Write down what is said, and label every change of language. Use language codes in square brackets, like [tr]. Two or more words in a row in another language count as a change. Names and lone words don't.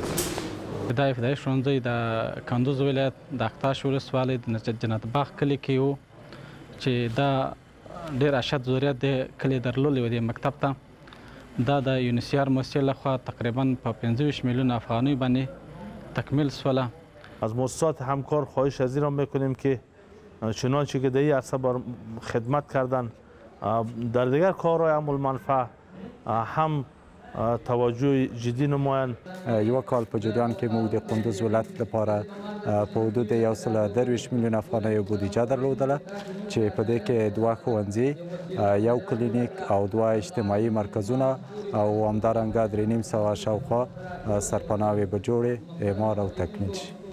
[ps] دا ابتدایي ښوونځی د کندوز ولایت د اقتاش ولسوالۍ د جنت باغ کلي کې و چې دا ډېر اشد ضرورت د کلي درلودلی و دې مکتب ته. دا د یونیسار مؤسسې لخوا تقریبا په 25 میلیون افغانۍ باندې تکمیل شوله. [fa] از مؤسسات همکار خواهش از این میکنیم که چنانچه که در این عرصه خدمت کردن در دیگر کارهای عمل منفع هم توجه جدی نمایند. [ps] یو کال په جریان کې موږ د کندوز ولایت لپاره په حدود 120 میلیون افغانۍ بودیجه درلودله چې په دې کې 2 ښوونځي، 1 کلینیک او 2 اجتماعي مرکزونه او همدارنګه 350 شاوخوا سرپناه‌وې به جوړې، اعمار او تکمیل شي.